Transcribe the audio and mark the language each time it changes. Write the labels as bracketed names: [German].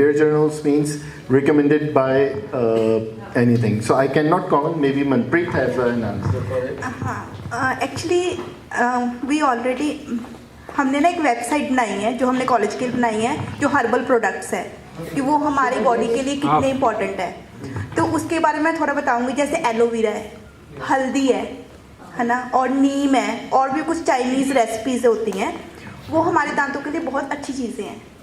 [English] Peer journals means recommended by anything. So I cannot comment. Maybe Manpreet has an answer for it. Actually, we already [Hindi] हमने ना एक website बनाई है जो हमने कॉलेज के लिए बनाई है, जो हर्बल प्रोडक्ट्स है कि वो हमारी बॉडी के लिए कितने इम्पोर्टेंट है. तो उसके बारे में थोड़ा बताऊंगी. जैसे एलोवेरा है, हल्दी है ना, और नीम है, और भी कुछ चाइनीज़ रेसिपीज़ होती हैं, वो हमारे दांतों के लिए बहुत अच्छी चीज़ें हैं.